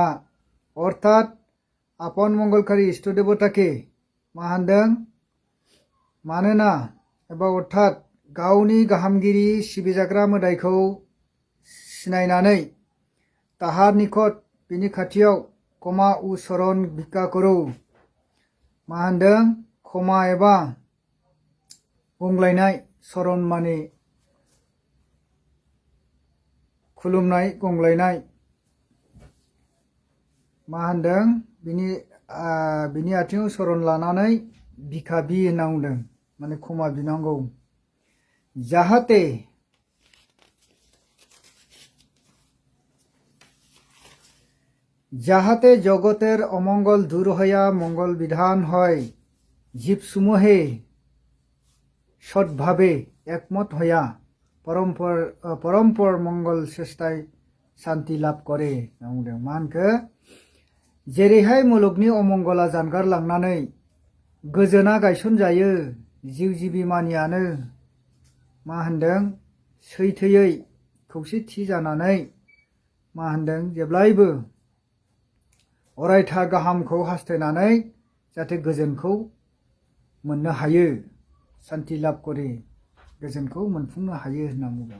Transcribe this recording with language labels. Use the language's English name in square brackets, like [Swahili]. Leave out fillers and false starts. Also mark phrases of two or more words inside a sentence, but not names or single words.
[Bangla] অর্থাৎ আপন মঙ্গলকারি ইষ্ট দেবতাকে [Bodo] मा होनदों? मानोना एबा अर्थात गावनि गाहामगिरि सिबिजाग्रा मोदायखौ सिनायनानै [Bangla] তাহার নিকট [Bodo] बिनि खाथियाव [Bangla] ক্ষমা উ শরণ ভিক্ষা করো। [Bodo] मा होनदों? क्षमा एबा गंग्लायनाय, शरण माने खुलुमनाय गंग्लायनाय। मा होनदों? बिनि आथिङाव शरण लानानै भिखा बि होनना बुंदों, माने क्षमा बिनांगौ। [Bangla] যাহাতে জগতের অমঙ্গল দূর হইয়া মঙ্গল বিধান হয়, জীবসমূহে সৎভাবে একমত হইয়া পরম্পর মঙ্গল চেষ্টায় শান্তি লাভ করে। [Bodo] मा होनखो? जेरैहाय मुलुगनि अमंगला जानगारलांनानै गोजोना गायसनजायो, जिउ जिबि मानियानो मा होनदों? सैथोयै खौसेथि जानानै मा होनदों? जेब्लायबो अरायथा गाहामखौ हास्थायनानै जाहाथे गोजोनखौ मोननो हायो, [Bangla] শান্তি লাভ করে, [Bodo] गोजोनखौ मोनफुंनो हायो होनना बुंदों।